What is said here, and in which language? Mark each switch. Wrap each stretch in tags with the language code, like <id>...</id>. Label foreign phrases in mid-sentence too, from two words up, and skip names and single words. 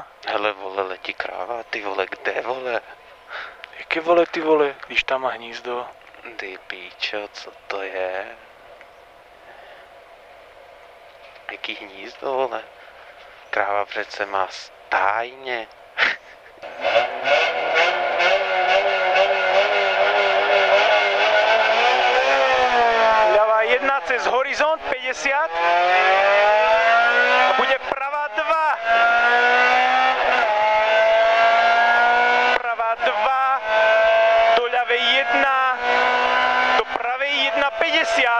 <cs>Hele vole, letí kráva, ty vole, kde vole? Jaké vole ty vole, když tam má hnízdo? Ty píčo, co to je? Jaký hnízdo vole? Kráva přece má stájně.</cs> <sk>Ľavá 1 cez horizont 50 a bude pravá 2. Pravá 2 do ľavej 1, do pravej 1 50.</sk>